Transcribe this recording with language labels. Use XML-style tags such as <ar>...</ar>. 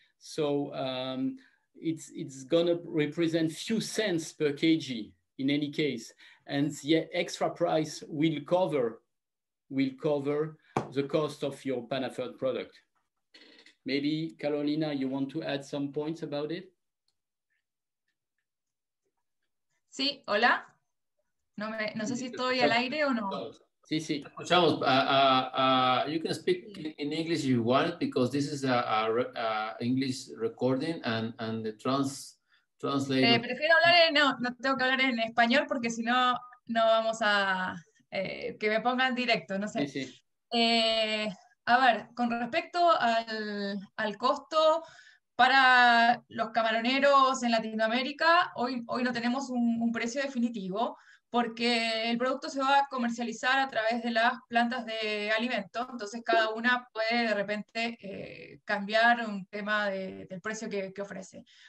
<en>So it's gonna represent few cents per kg in any case, and the extra price will cover the cost of your Panaferd product. Maybe Carolina, you want to add some points about it?</en> <es>Sí, hola. No sé si estoy al aire o no. Sí, sí. Escuchamos.</es> <en>You can speak in English if you want, because this is a English recording and the translator.</en> <es>Prefiero hablar no tengo que hablar en español porque si no, no vamos a que me pongan directo, no sé. Sí, sí. A ver, con respecto al costo para los camaroneros en Latinoamérica, hoy no tenemos un precio definitivo porque el producto se va a comercializar a través de las plantas de alimentos, entonces cada una puede de repente cambiar un tema del precio que ofrece.</es>